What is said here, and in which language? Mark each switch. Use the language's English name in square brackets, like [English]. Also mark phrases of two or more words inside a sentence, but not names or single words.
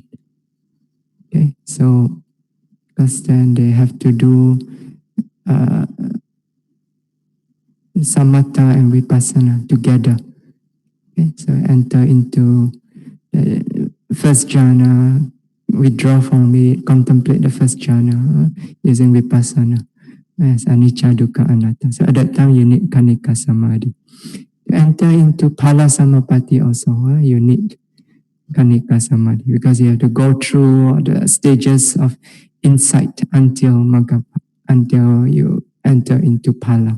[English] Okay, so because then they have to do samatha and vipassana together. Okay, so enter into the first jhana, withdraw from it, contemplate the first jhana using vipassana as [Pali] anicca, dukkha, anatta. [English] So at that time you need [Pali] kanika samadhi. [English] To enter into [Pali] phala samapatti [English] also, you need [Pali] kanika samadhi [English] because you have to go through the stages of insight until you enter into phala.